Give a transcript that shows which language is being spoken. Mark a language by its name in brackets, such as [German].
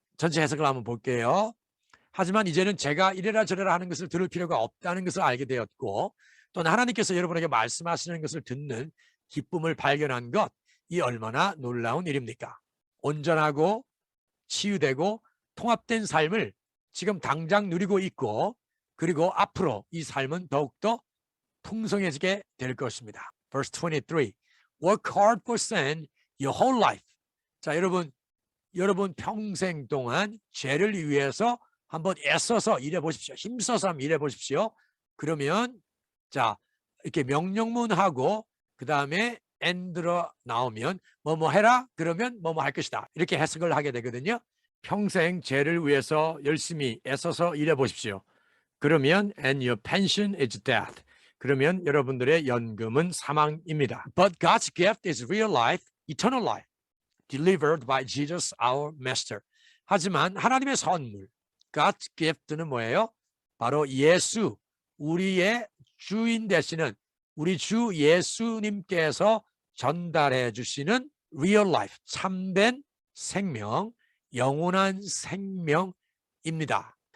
[Korean] 전체 해석을 한번 볼게요. 하지만 이제는 제가 이래라 저래라 하는 것을 들을 필요가 없다는 것을 알게 되었고, 또는 하나님께서 여러분에게 말씀하시는 것을 듣는 기쁨을 발견한 것, 이 얼마나 놀라운 일입니까? 온전하고 치유되고 통합된 삶을 지금 당장 누리고 있고, 그리고 앞으로 이 삶은 더욱더 풍성해지게 될 것입니다. [English] Verse 23. Work hard for sin your whole life. [Korean] 자, 여러분 평생 동안 죄를 위해서 한번 애써서 일해 보십시오. 힘써서 한번 일해 보십시오. 그러면 자, 이렇게 명령문하고 그 다음에 end로 나오면 뭐뭐 해라 그러면 뭐뭐 할 것이다, 이렇게 해석을 하게 되거든요. 평생 죄를 위해서 열심히 애써서 일해 보십시오. 그러면 [English] and your pension is death. [Korean] 그러면 여러분들의 연금은 사망입니다. [English] But God's gift is real life, eternal life, delivered by Jesus our master. [Korean] 하지만 하나님의 선물, [English] God's gift [Korean] 는 뭐예요? 바로 예수, 우리의 주인 되시는 우리 주 예수님께서 전달해 주시는 [English] real life, [Korean] 참된 생명, 영원한 생명입니다.